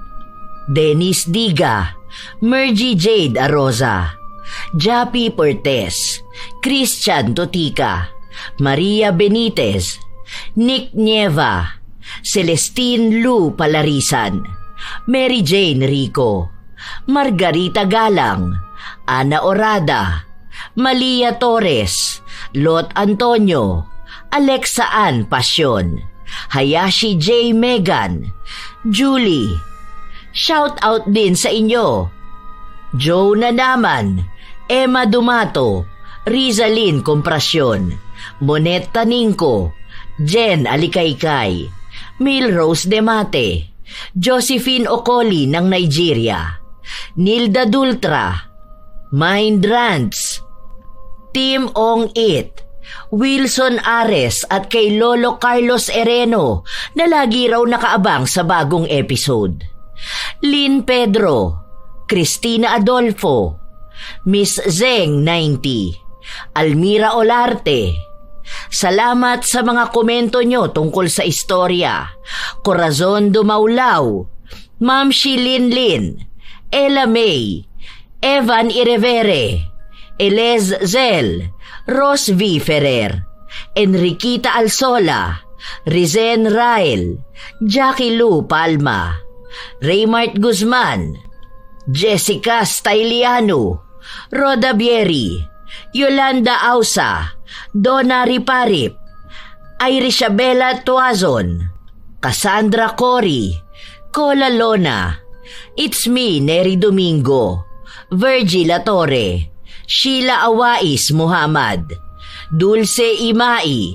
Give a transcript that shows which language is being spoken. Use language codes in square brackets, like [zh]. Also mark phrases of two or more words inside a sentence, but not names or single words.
[tl] Dennis Diga, Mergy Jade Aroza, Jappy Portes, Christian Totica, Maria Benitez, Nick Nieva, Celestine Lu Palarisan, Mary Jane Rico, Margarita Galang, Ana Orada, Malia Torres, Lot Antonio, Alexa Ann Pasyon, Hayashi J. Megan, Julie. Shout out din sa inyo. Joe Nanaman, Emma Dumato, Rizalyn Comprasyon, Monet Taningco, Jen Alikaykay, Milrose Demate, Josephine Okoli ng Nigeria, Nilda Dultra, Mind Rants, Tim Ong It, Wilson Ares at kay Lolo Carlos Ereno na lagi raw nakaabang sa bagong episode. Lynn Pedro, Cristina Adolfo, Miss Zeng 90, Almira Olarte. Salamat sa mga komento nyo tungkol sa istorya. Corazon Dumaulaw, Ma'am Shilin Lin, Ella May, Evan Irevere, Elez Zel, Ros V. Ferrer, Enriquita Alsola, Rizen Rael, Jackie Lou Palma, Raymart Guzman, Jessica Styliano, Roda Bieri, Yolanda Ausa, Donna Riparip, Irisabela Tuazon, Cassandra Cory, Cola Lona, It's Me Neri Domingo, Virgil Torre, Sheila Awais Muhammad, Dulce Imai,